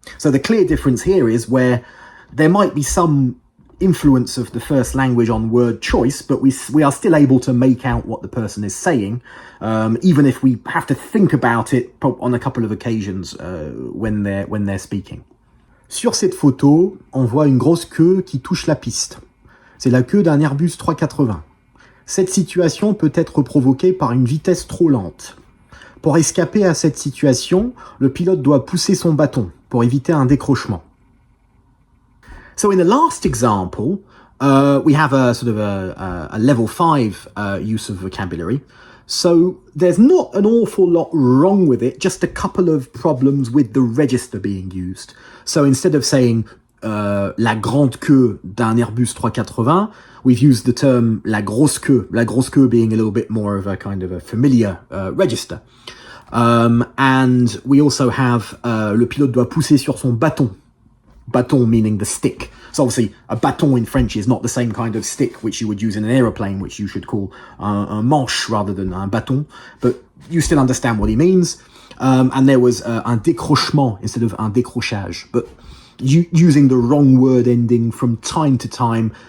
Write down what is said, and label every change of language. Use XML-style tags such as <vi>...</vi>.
<en>So the clear difference here is where there might be some influence of the first language on word choice, but we are still able to make out what the person is saying, even if we have to think about it on a couple of occasions when they're speaking.</en> <fr>Sur cette photo, on voit une grosse queue qui touche la piste. C'est la queue d'un Airbus 380. Cette situation peut être provoquée par une vitesse trop lente. Pour escaper à cette situation, le pilote doit pousser son bâton pour éviter un décrochement.</fr> <en>So in the last example, we have a sort of a level 5 use of vocabulary. So there's not an awful lot wrong with it, just a couple of problems with the register being used. So instead of saying</en> <fr>la grande queue d'un Airbus 380,</fr> <en>we've used the term</en> <fr>la grosse queue</fr> <en>being a little bit more of a kind of a familiar register. And we also have</en> <fr>le pilote doit pousser sur son bâton.</fr> <en>Bâton meaning the stick. So obviously a bâton in French is not the same kind of stick which you would use in an aeroplane, which you should call</en> <fr>un manche</fr> <en>rather than</en> <fr>un bâton,</fr> <en>but you still understand what he means. And there was</en> <fr>un décrochement</fr> <en>instead of</en> <fr>un décrochage,</fr> <en>but using the wrong word ending from time to time</en>